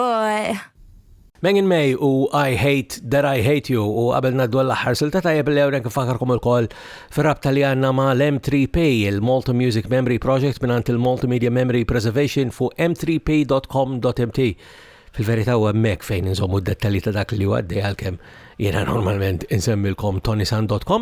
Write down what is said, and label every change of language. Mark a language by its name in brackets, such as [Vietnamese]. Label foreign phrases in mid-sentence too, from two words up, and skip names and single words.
[Maltese] boy. Minn May u I Hate That I Hate You u qabel naddu l-aħħar silta tajjeb li hawnhekk infakarkom ukoll fir-rabta li għandna ma' l-M3P, il-Malta Music Memory Project mingħand il-Multimedia Memory Preservation fuq m3p.com.mt. Fil-verità huwa hemmhekk fejn inżommu d-dettalji ta' dak li huwa għaddej għalkemm jiena normalment insemmilkom ToniSant.com.